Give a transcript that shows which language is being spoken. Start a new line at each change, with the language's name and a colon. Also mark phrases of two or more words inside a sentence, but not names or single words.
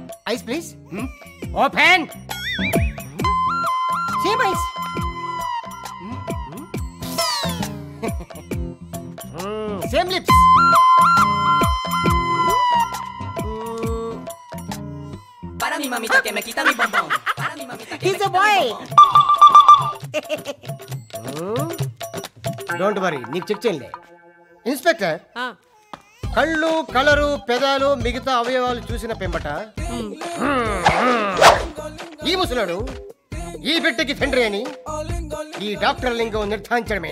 English: Ice please. Open. Same ice. Same lips.
Spanish: Para mi mamita que me quita mi bombón. Para mi mamita que me
English: He's a
Spanish: quita
English: boy.
Spanish: mi bombón.
English: don't worry,
Telugu: నీకు చెక్ చేయలే. ఇన్స్పెక్టర్, కళ్ళు, కలరు, పెదాలు, మిగతా అవయవాలు చూసిన పెంబట ఈ ముసలాడు ఈ బిడ్డకి తండ్రి అని ఈ డాక్టర్ లింగం నిర్ధారించడమే.